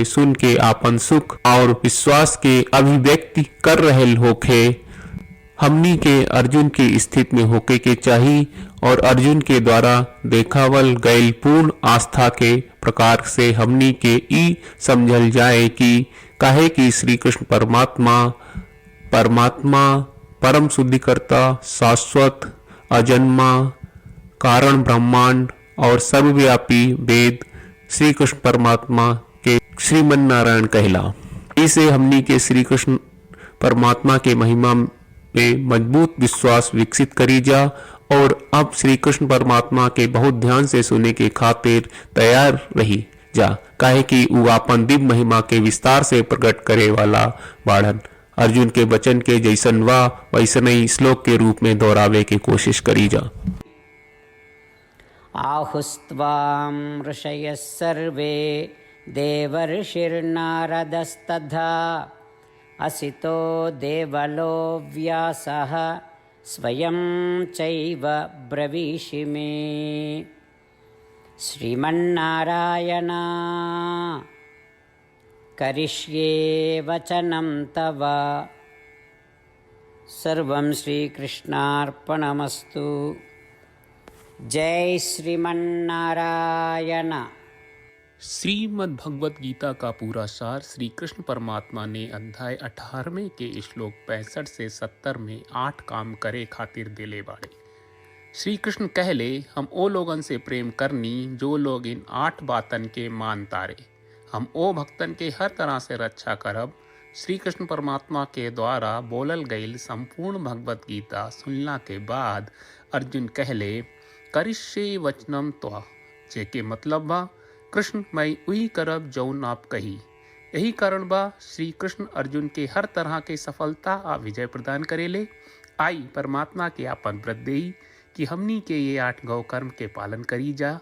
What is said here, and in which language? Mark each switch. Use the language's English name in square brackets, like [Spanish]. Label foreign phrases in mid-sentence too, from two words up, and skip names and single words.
[Bhojpuri] सुन के आपन सुख और विश्वास के अभिव्यक्ति कर रहल होखे, हमनी के अर्जुन की स्थिति में होके के चाहिए और अर्जुन के द्वारा देखावल गयल पूर्ण आस्था के प्रकार से हमनी के ई समझल जाए कि काहे कि श्री कृष्ण परमात्मा परम शुद्धिकर्ता, शाश्वत, अजन्मा, कारण ब्रह्मांड और सर्वव्यापी वेद श्री कृष्ण परमात्मा के श्रीमन नारायण कहला। इसे हमनी के श्री कृष्ण परमात्मा के महिमा में मजबूत विश्वास विकसित करी जा और अब श्री कृष्ण परमात्मा के बहुत ध्यान से सुने के खातिर तैयार रही जा, काहे कि ऊ आपन दिव्य महिमा के विस्तार से प्रकट करे वाला बाढ़न। अर्जुन के वचन के जैसन वा वैसन ही श्लोक के रूप में दोहरावे की कोशिश करी जा। [Sanskrit] आहुस्त्वां ऋषयः सर्वे देवर्षिर्नारदस्तथा असितो देवलो व्यासः स्वयं चैव ब्रवीषि मे। श्रीमन्नारायण करिष्ये वचनं तव। सर्वं श्रीकृष्णार्पणमस्तु। जय श्रीमन्नारायण। [Bhojpuri] श्रीमद् भगवत गीता का पूरा सार श्री कृष्ण परमात्मा ने अध्याय 18वें के श्लोक 65 से 70 में 8 काम करे खातिर देले बाड़े। श्री कृष्ण कहले, हम ओ लोगन से प्रेम करनी जो लोग इन 8 बातन के मान तारे। हम ओ भक्तन के हर तरह से रक्षा करब। श्री कृष्ण परमात्मा के द्वारा बोलल गईल संपूर्ण भगवत गीता सुनला के बाद अर्जुन कहले, करिष्ये वचनम त्वा, जेके मतलब बा कृष्ण मैं वही करब जौन आप कही। यही कारण बा श्री कृष्ण अर्जुन के हर तरह के सफलता आ विजय प्रदान करेले। आई परमात्मा के आपन व्रत देई कि हमनी के ये 8 गौ कर्म के पालन करी जा।